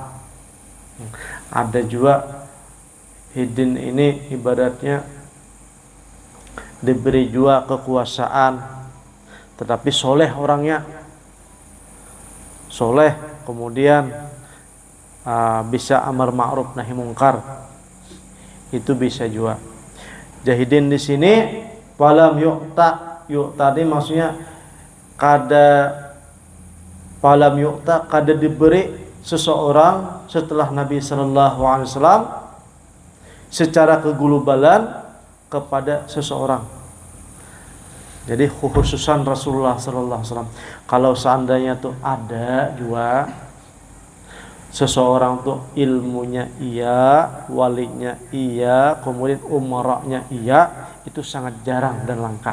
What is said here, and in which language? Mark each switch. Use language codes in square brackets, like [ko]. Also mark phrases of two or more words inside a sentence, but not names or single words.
[id] Ada juga hidin ini ibaratnya diberi juga kekuasaan, tetapi soleh orangnya, soleh, kemudian bisa [ar] أمر معروف نهي منكر, [id] itu bisa juga. Jahidin di sini [ar] فلم يؤت, [id] yu'ta ini maksudnya kada [ar] فلم يؤت, [id] kada diberi seseorang setelah Nabi [ar] صلى الله عليه وسلم [id] secara keglobalan kepada seseorang. Jadi khususan Rasulullah [ar] صلى الله عليه وسلم. [id] Kalau seandainya tuh ada juga seseorang tuh ilmunya iya, walinya iya, kemudian umaranya iya, itu sangat jarang dan langka.